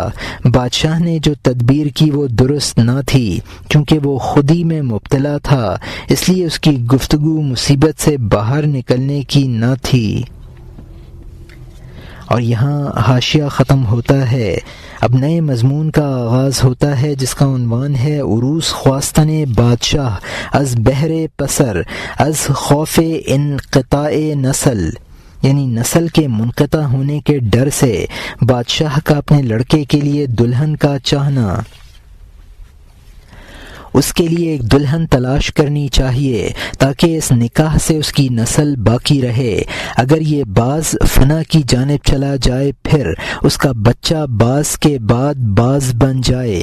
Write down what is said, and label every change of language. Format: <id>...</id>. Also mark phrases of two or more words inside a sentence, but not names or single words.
<ur>بادشاہ نے جو تدبیر کی وہ درست نہ تھی، چونکہ وہ خودی میں مبتلا تھا، اس لیے اس کی گفتگو مصیبت سے باہر نکلنے کی نہ تھی۔ اور یہاں حاشیہ ختم ہوتا ہے۔ اب نئے مضمون کا آغاز ہوتا ہے جس کا عنوان ہے</ur> <fa>عروس خواستن بادشاہ از بہر پسر از خوف انقطاع نسل،</fa> <ur>یعنی نسل کے منقطع ہونے کے ڈر سے بادشاہ کا اپنے لڑکے کے لیے دلہن کا چاہنا۔ اس کے لیے ایک دلہن تلاش کرنی چاہیے تاکہ اس نکاح سے اس کی نسل باقی رہے۔ اگر یہ باز فنا کی جانب چلا جائے پھر اس کا بچہ باز کے بعد باز بن جائے۔</ur>